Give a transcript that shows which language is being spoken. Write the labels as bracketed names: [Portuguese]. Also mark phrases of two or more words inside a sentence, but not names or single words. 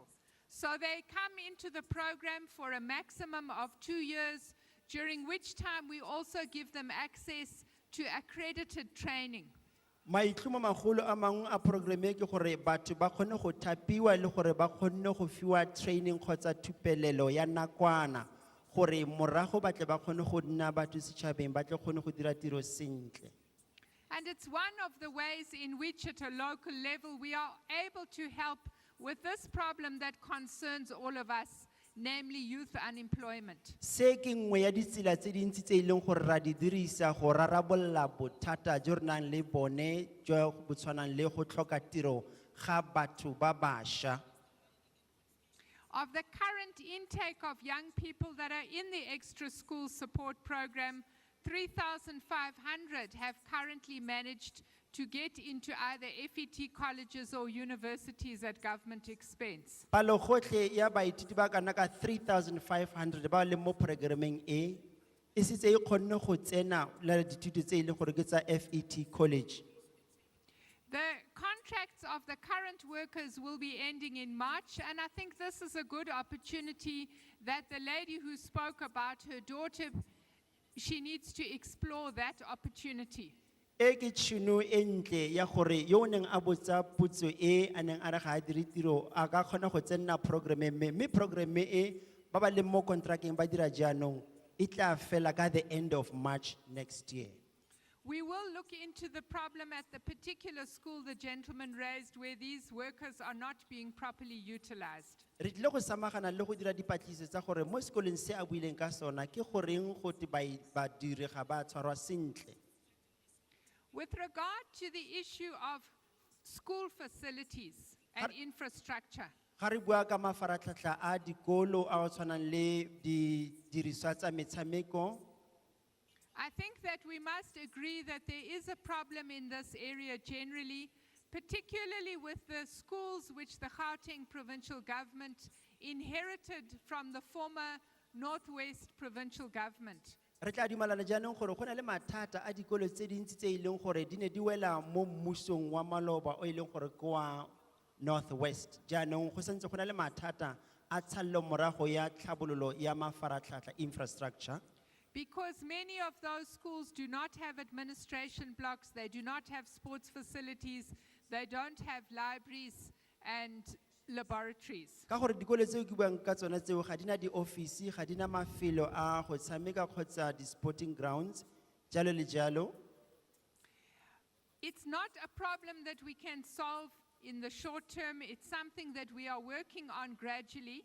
[English] So they come into the program for a maximum of 2 years, during which time we also give them access to accredited training. [Tswana] Maitlhomo magolo a mangwe a programe ke gore batho ba kgone go thapiwa le gore ba kgone go fiwa training kgotsa thupelelo ya nakwana gore morago ba tle ba kgone go nna batho setšhabeng ba tle kgone go dira tiro sentle. [English] And it's one of the ways in which at a local level we are able to help with this problem that concerns all of us, namely youth unemployment. [Tswana] Se ke nngwe ya ditsela tse dintsi tse e leng gore ra di dirisa go rarabolla bothata jo re nang le bone jo bo tshwanang le go tlhoka tiro ga batho ba bašwa. [English] Of the current intake of young people that are in the extra school support program, 3,500 have currently managed to get into either FET colleges or universities at government expense. [Tswana] Palo gotlhe ya baithuti ba kana ka 3,500 ba le mo programeng e setse e kgonne go tsena le dithuto tse e leng gore ke tsa FET college. [English] The contracts of the current workers will be ending in March, and I think this is a good opportunity that the lady who spoke about her daughter, she needs to explore that opportunity. [Tswana] E ke tšhono e ntle ya gore yo o neng a botsa potso e a neng a re ga a dire tiro a ka kgona go tsenna programe mme programe e ba ba leng mo kontrakeng ba dira jaanong e tla fela ka [English] the end of March next year. We will look into the problem at the particular school the gentleman raised where these workers are not being properly utilized. [Tswana] Re tlile go samagana le go dira dipatlisiso tsa gore mo sekolong se a buileng ka sona ke goreng go te badiri ga ba tshwarwa sentle. [English] With regard to the issue of school facilities and infrastructure, [Tswana] Ga re bua ka mafaratlhatlha a dikolo a go tshwanang le di diriswa tsa metshameko. [English] I think that we must agree that there is a problem in this area generally, particularly with the schools which the Gauteng Provincial Government inherited from the former Northwest Provincial Government. [Tswana] Re tla dumelana jaanong gore go na le mathata a dikolo tse dintsi tse e leng gore di ne di wela mo mmusong wa maloba o e leng gore ke wa Northwest. Jaanong go santse go na le mathata a tshalo morago ya tlhabololo ya mafaratlhatlha infrastructure. [English] Because many of those schools do not have administration blocks, they do not have sports facilities, they don't have libraries and laboratories. [Tswana] Ka gore dikolo tseo ke buang ka tsona tseo ga di na di-office, ga di na mafelo a go tshameka kgotsa di- [English] sporting grounds, [Tswana] jalo le jalo. [English] It's not a problem that we can solve in the short term, it's something that we are working on gradually.